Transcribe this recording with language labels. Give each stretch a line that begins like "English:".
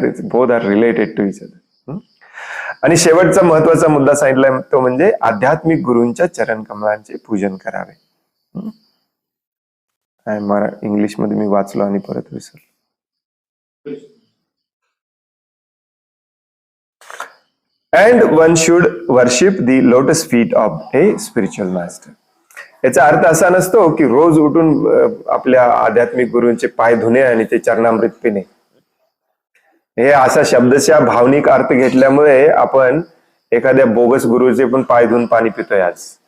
English: Both are related to each other.
Marathi: आणि शेवटचा महत्वाचा मुद्दा सांगितला तो म्हणजे आध्यात्मिक गुरूंच्या चरण कमलांचे पूजन करावे. इंग्लिश मध्ये मी वाचलो आणि परत विसरलो.
English: And one should worship the lotus feet of a spiritual master.
Marathi: याचा अर्थ असा नसतो की रोज उठून आपल्या आध्यात्मिक गुरूंचे पाय धुणे आणि ते चरणामृत पिणे. हे असा शब्दशः भावनिक अर्थ घेतल्यामुळे आपण एखाद्या बोगस गुरुचे पण पाय धुवून पाणी पितोय आज.